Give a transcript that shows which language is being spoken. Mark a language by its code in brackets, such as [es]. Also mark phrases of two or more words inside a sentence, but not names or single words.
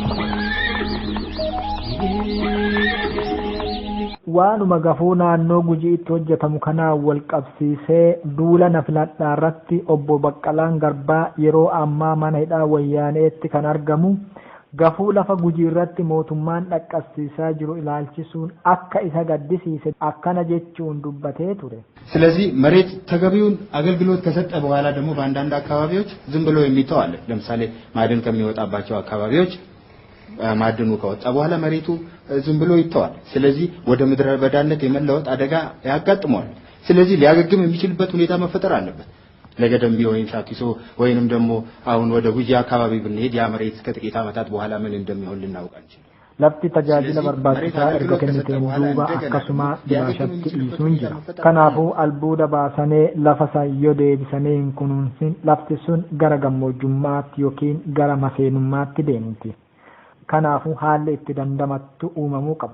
[om] Waanuma gafuu naannoo Gujiitti hojjetamu kanaan wal qabsiisee duula na filadhaa irratti obbo Baqqalaan Garbaa yeroo ammaa mana hidhaa Wayyaaneetti kan argamu. Gafuu lafa Gujii irratti mootummaan dhaqqabsiisaa jiru ilaalchisuun akka isa gaddisiise akkana jechuun dubbatee ture. [am] ስለዚህ መሬት ተገቢውን አገልግሎት ከሰጠ በኋላ ደግሞ በአንዳንድ አካባቢዎች ዝም ብሎ የሚተው አለ። ለምሳሌ ማዕድን ከሚወጣባቸው አካባቢዎች ማዕድኑ ከወጣ በኋላ መሬቱ ዝም ብሎ ይተዋል። ስለዚህ ወደ ምድረ በዳነት የመለወጥ አደጋ ያጋጥመዋል። ስለዚህ ሊያገግም የሚችልበት ሁኔታ መፈጠር አለበት። ለገደምቢ ወይም ሻኪሶ ወይንም ደግሞ አሁን ወደ ጉጂ አካባቢ ብንሄድ ያ መሬት ከጥቂት ዓመታት በኋላ ምን እንደሚሆን ልናውቅ አንችልም። [om] lafti tajaajila barbaachisaa erga kenniteen duuba akkasuma biraashatti dhiisuun jira. Kanaafuu albuuda baasanii lafa sayyoo deebisanii hin kunuunsin lafti sun gara gammoojjummaatti yookiin gara maseenummaatti deemti. Kanaafuu haalli itti dandamattu uumamuu qaba.